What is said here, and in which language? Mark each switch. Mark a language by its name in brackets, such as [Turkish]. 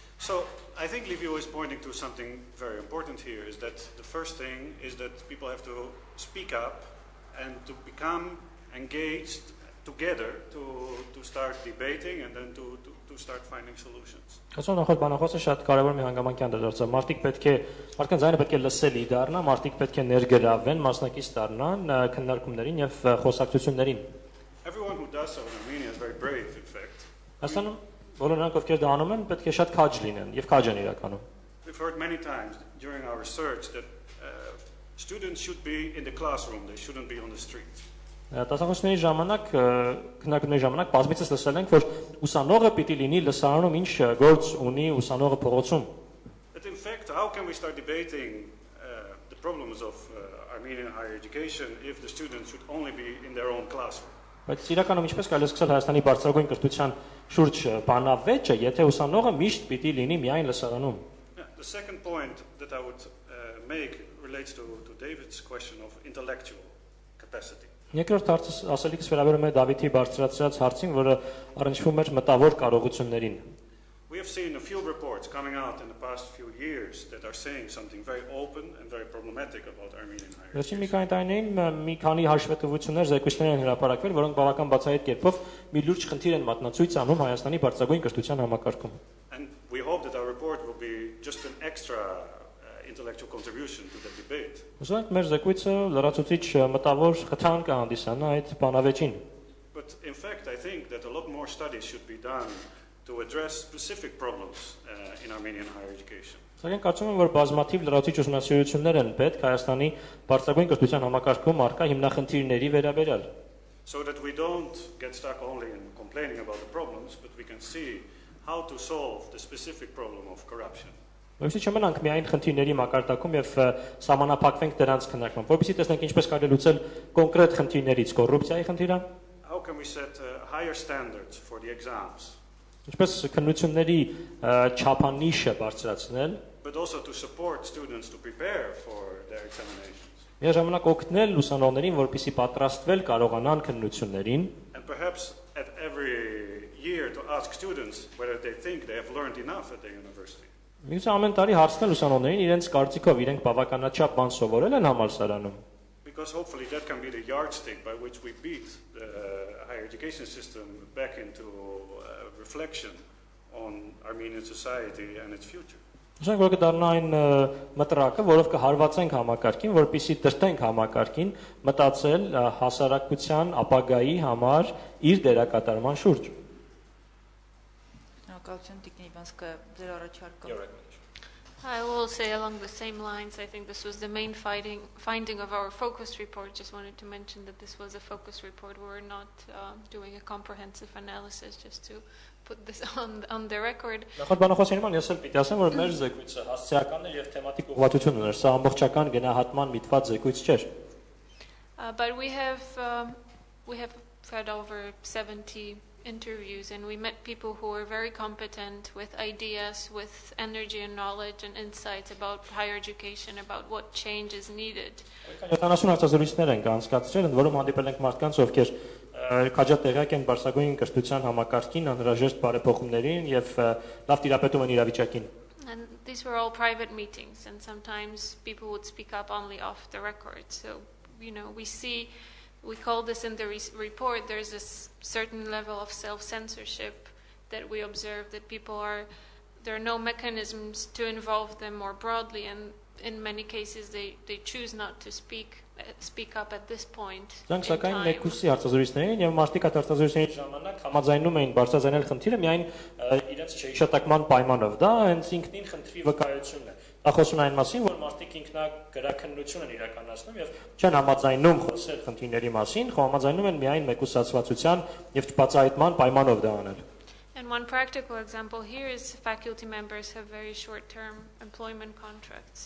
[English] So I think Livio is pointing to something very important here, is that the first thing is that people have to speak up and to become engaged together to start debating and then to start finding solutions. [Armenian] Ասում նախորդ բանախոսը շատ կարևոր մի հանգամանքյան դարձավ։ Մարդկանց ձայնը պետք է լսելի դառնա, մարդիկ պետք է ներգրավվեն, մասնակից դառնան քննարկումներին եւ խոսակցություններին։ [English] Everyone who does so in Armenia is very brave, in fact. [Armenian] Ասանում բոլոր նրանք ովքեր դա անում են, պետք է շատ քաջ լինեն եւ քաջ են իրականում։ [English] We've heard many times during our research that students should be in the classroom, they shouldn't be on the street. [Armenian] Դասախոսների ժամանակ, քննարկումների ժամանակ բազմիցս լսել ենք, որ ուսանողը պիտի լինի լսարանում ինչ գործ ունի ուսանողը փողոցում։ [English] But in fact, fact, how can we start debating the problems of Armenian higher education if the students should only be in their own classroom? [Armenian] Բայց իրականում ինչպես կարելի է սկսել Հայաստանի բարձրագույն կրթության շուրջ բանավեճը, եթե ուսանողը միշտ պիտի լինի միայն լսարանում։ [English] The second point that I would make relates to David's question of intellectual capacity. [Armenian] Երկրորդ ասելիքս վերաբերում է Դավիթի բարձրացրած հարցին, որը առնչվում էր մտավոր կարողություններին։ [English] We have seen a few reports coming out in the past few years that are saying something very open and very problematic about Armenian higher [Armenian] Վերջին մի [English] education. [Armenian] տարիներին մի քանի հաշվետվություններ, զեկույցներ են հրապարակվել, որոնք բավական բացահայտ կերպով մի լուրջ խնդիր են մատնացույց անում Հայաստանի բարձրագույն կրթության համակարգում։ [English] And we hope that our report will be just an extra intellectual contribution to the debate. [Armenian] Ուզում ենք մեր զեկույցը լրացուցիչ մտավոր խթան կհանդիսանա այդ բանավեճին։ [English] But in fact, I think that a lot more studies should be done to address specific problems in Armenian higher education. [Armenian] Սակայն կարծում եմ, որ բազմաթիվ լրացուցիչ ուսումնասիրություններ են պետք Հայաստանի բարձրագույն կրթության համակարգում առկա հիմնախնդիրների վերաբերյալ։ [English] So that we don't get stuck only in complaining about the problems, but we can see how to solve the specific problem of corruption. [Armenian] Որովհետեւ չմնանք միայն խնդիրների մակարդակում եւ սահմանափակվենք դրանց քննարկմամբ, որովհետեւ տեսնենք ինչպես կարելի լուծել կոնկրետ խնդիրներից կոռուպցիայի խնդիրը, [English] How can we set higher standards for the exams, [Armenian] ինչպես քննությունների չափանիշը բարձրացնել, [English] but also to support students to prepare for their examinations? [Armenian] միաժամանակ օգնել ուսանողներին, որպեսզի պատրաստվել կարողանան քննություններին, [English] And perhaps at every year to ask students whether they think they have learned enough at the university. [Armenian] Միգուցե ամեն տարի հարցնել ուսանողներին իրենց կարծիքով իրենք բավականաչափ բան սովորել են համալսարանում։ [English] Because hopefully that can be the yardstick by which we beat the higher education system back into reflection on Armenian society and its future. [Armenian] Ուզենք որ կդառնա այն մտրակը, որով կհարվածենք համակարգին, որպեսզի դրտենք համակարգին մտածել հասարակության ապագայի համար իր դերակատարման շուրջ։ Շնորհակալություն Տիկնի Իվանսկա, ձեր առաջարկը։ [English] I will say along the same lines, I think this was the main finding of our focus report. Just wanted to mention that this was a focus report. We're not doing a comprehensive analysis, just to put this on the record. [Armenian] Նախորդ բանախոսի նման ես էլ պիտի ասեմ, որ մեր զեկույցը հասցեական էր եւ թեմատիկ ուղղվածություն ուներ, սա ամբողջական գնահատման միտված զեկույց չէր։ [English] But we have had over 70 interviews, and we met people who were very competent with ideas, with energy and knowledge and insights about higher education, about what change is needed. [Armenian] 70 հարցազրույցներ ենք անցկացրել, ընդ որում հանդիպել ենք մարդկանց, ովքեր քաջատեղյակ են բարձրագույն կրթության համակարգին, անհրաժեշտ բարեփոխումներին եւ լավ տիրապետում են իրավիճակին։ [English] And these were all private meetings, and sometimes people would speak up only off the record. So, we call this in the report, there's a certain level of self-censorship that we observe, that there are no mechanisms to involve them more broadly, and in many cases they choose not to speak up at this point in time. [Armenian] Մեկուսի հարցազրույցներին եւ մարդիկ այդ հարցազրույցների ժամանակ համաձայնում էին բարձրաձայնել խնդիրը միայն իրենց չհիշատակման պայմանով։ Դա հենց ինքնին խնդրի վկայությունն է։ Դա խոսում է այն մասին, որ մարդիկ ինքնագրաքննություն են իրականացնում եւ չեն համաձայնում խոսել խնդիրների մասին, համաձայնում են միայն մեկուսացվածության եւ չբացահայտման պայմանով դա անել։ [English] And one practical example here is faculty members have very short-term employment contracts.